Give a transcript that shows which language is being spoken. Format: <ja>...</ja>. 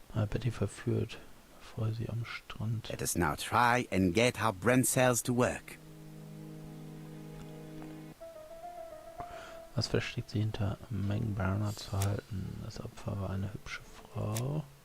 <de>Betty verführt, bevor sie am Strand...</de> <en>Let us now try and get our brain cells to work.</en> <de>Was versteckt sie hinter Megan Barnards Verhalten? Das Opfer war eine hübsche Frau.</de>